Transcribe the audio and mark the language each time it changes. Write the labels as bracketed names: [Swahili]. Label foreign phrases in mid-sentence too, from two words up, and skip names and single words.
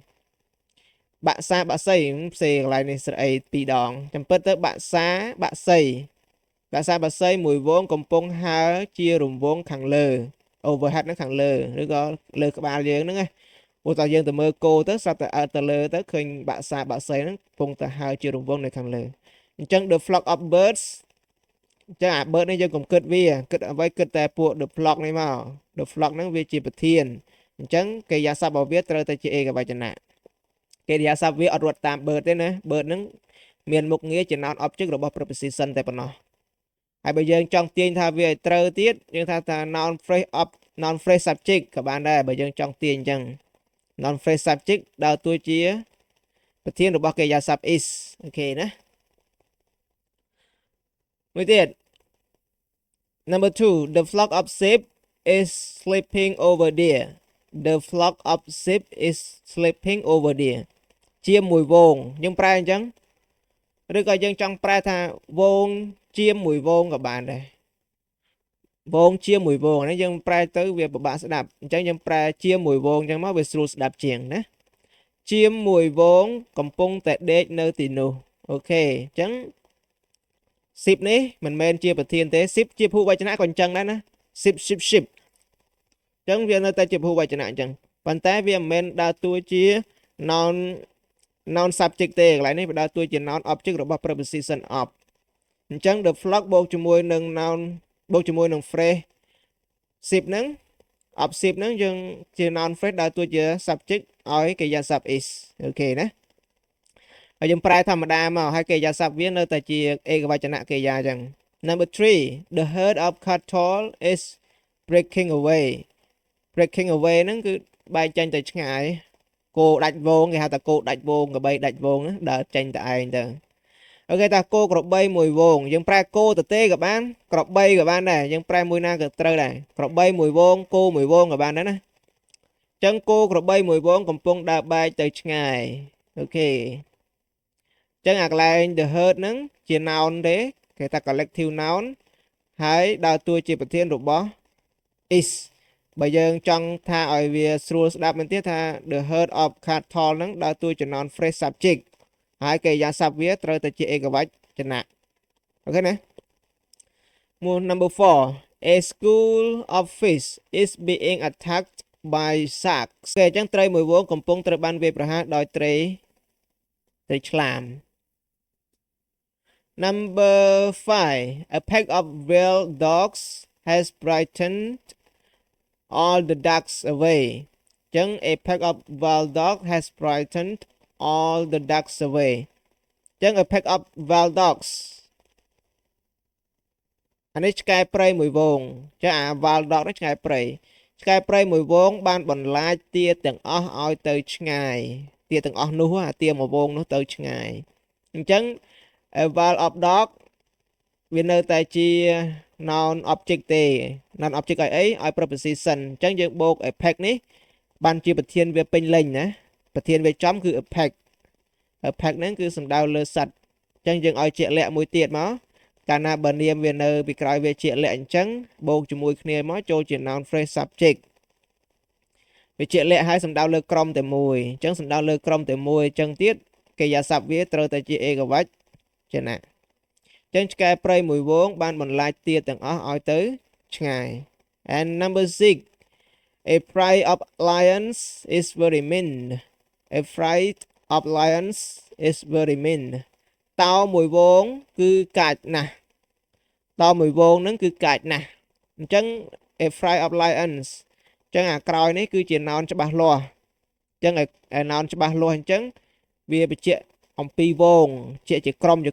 [Khmer] ផ្សេងកន្លែងនេះស្រអី2ដងចាំពិតទៅបាក់សាបាក់សីមួយវងកំពុងហើរជារង្វង់ខាងលើ overhead ហ្នឹងខាងលើឬក៏លើក្បាលយើង ហ្នឹងណាព្រោះតើយើងទៅមើលគោទៅស្រាប់តែអើទៅលើទៅឃើញបាក់សីហ្នឹងកំពុងតែហើរជារង្វង់នៅខាងលើអញ្ចឹង [English] the flock of [Khmer] birds អញ្ចឹងអា bird នេះយើងកុំគិតវាគិតអ្វីគិតតែពួក [English] the flock [Khmer] នេះមក [English] the flock [Khmer] ហ្នឹងវាជាប្រធានអញ្ចឹងកិរិយាសព្ទរបស់វាត្រូវតែជាឯកវចនៈកិរិយាសព្ទវាអត់រត់តាម bird ទេណា bird ហ្នឹងមានមុខងារជា [English] noun object [Khmer] របស់ preposition តែប៉ុណ្ណោះហើយបើយើងចង់ទាញថាវាឲ្យត្រូវទៀតយើងថា [English] noun phrase subject [Khmer] ក៏បានដែរបើយើងចង់ទាញអញ្ចឹង [English] noun phrase subject [Khmer] ដើរតួជាប្រធានរបស់កិរិយាសព្ទ is អូខេណា [English] មួយទៀត number 2 the flock of sheep is sleeping over there the flock of sheep is sleeping over there [Khmer] ជាមួយវ ងយើងប្រែអញ្ចឹងឬក៏យើងចង់ប្រែថាវងជាមួយវងក៏បានដែរវងជាមួយវងនេះយើងប្រែទៅវាពិបាកស្ដាប់អញ្ចឹងយើងប្រែជាមួយវងអញ្ចឹងមកវាស្រួលស្ដាប់ជាងណាជាមួយវងកំពុងតែដេកនៅទីនោះអូខេអញ្ចឹង10នេះមិនមែនជាប្រធានទេ10ជាភូវចនៈក៏អញ្ចឹងដែរណា10 អ ញ្ចឹងវានៅតែជាភូវចនៈអញ្ចឹងប៉ុន្តែវាមិនមែនដើរតួជា [English] noun subject [Khmer] ទេកន្លែងនេះវាដើរតួជា [English] noun object [Khmer] របស់ [English] preposition of [Khmer] អញ្ចឹង [English] the flock [Khmer] បូកជាមួយនឹង noun បូកជាមួយនឹង phrase 10ហ្នឹង of 10ហ្នឹងយើងជា [English] noun phrase [Khmer] ដើរតួជា subject ឲ្យកិរិយាសព្ទ is អូខេណាហើយយើងប្រែធម្មតាមកហើយកិរិយាសព្ទវានៅតែ ជាឯកវចនៈកិរិយាអញ្ចឹង [English] number 3 the herd of cattle is breaking away [Khmer] ហ្នឹងគឺបែកចេញទៅឆ្ងាយគោដាច់វងគេហៅថាគោដាច់វងក្របីដាច់វងដើរចេញទៅឯងទៅអូខេតាគោក្របីមួយវងយើងប្រែគោ ទៅទេក៏បានក្របីក៏បានដែរយើងប្រែមួយណាក៏ត្រូវដែរក្របីមួយវងគោមួយវងក៏បានដែរណាអញ្ចឹងគោក្របីមួយវងកំពុងដើរបែកទៅឆ្ងា យអូខេអញ្ចឹងអាកន្លែង [English] the herd [Khmer] ហ្នឹងជា noun ទេគេថា [English] collective noun [Khmer] ហើយដើរតួជាប្រធាន របស់ is បើយើងចង់ថាឲ្យវាស្រួលស្ដាប់មែនទេថា [English] the herd of cattle [Khmer] ហ្នឹងដើរតួជា [English] noun phrase subject [Khmer] ហើយកិរិយាសព្ទវាត្រូវតែជាឯកវចនៈអូខេណាមួយ [English] number 4 a school of fish is being attacked by sharks [Khmer] គេអញ្ចឹងត្រីមួយវងកំពុងត្រូវបានវាយប្រហារដោយត្រីឆ្លាម [English] number 5 a pack of wild dogs has brightened all the ducks away ចឹង a pack of wild dog has frightened all the ducks away ចឹង a pack of wild dogs [Khmer] អានេះឆ្កែព្រៃមួយវងចឹងអា wild dog នេះឆ្កែព្រៃមួយវងបានបន្លាចទាទាំងអស់ឲ្យទៅឆ្ងាយទាទាំងអស់នោះអាទាមួយវងនោះទៅឆ្ងាយអញ្ចឹ ង [English] a wild of dog [Khmer] វានៅតែជា [English] noun object [Khmer] ទេ [English] noun object [Khmer] ឲ្យអីឲ្យ preposition អញ្ចឹងយើងបូក [English] a pack [Khmer] នេះបានជាប្រធានវាពេ ញលេញណាប្រធានវាចំគឺ [English] a pack [Khmer] ហ្នឹងគឺសំដៅលើសត្វអញ្ចឹងយើងឲ្យជាក់លាក់មួយទៀតមកកាលណាបើនាមវានៅពីក្រោយវាជាក់លាក់អញ្ចឹងបូកជាមួយគ្នាមកចូលជា [English] noun phrase subject [Khmer] វាជាក់លាក់ឲ្យសំដៅលើក្រុមតែមួយអញ្ចឹងសំដៅលើក្រុមតែមួយអញ្ចឹងទៀតកិរិយាសព្ទវាត្រូវតែជាឯកវចនៈអញ្ចឹងឆ្កែព្រៃមួយវងបានបន្លាចទាទាំងអស់ឲ្យទៅឆ្ងាយ [English] and number 6 a pride of lions is very mean a pride of lions is very mean [Khmer] តោមួយវងគឺកាចណាស់តោមួយវងហ្នឹងគឺកាចណាស់អញ្ចឹង [English] a pride of lions [Khmer] អញ្ចឹងអាក្រោយនេះគឺជា noun ច្បាស់លាស់អញ្ចឹងឲ្យ noun ច្បាស់លាស់អញ្ចឹងវាបញ្ជាក់អំពីវងជាក្រុមអ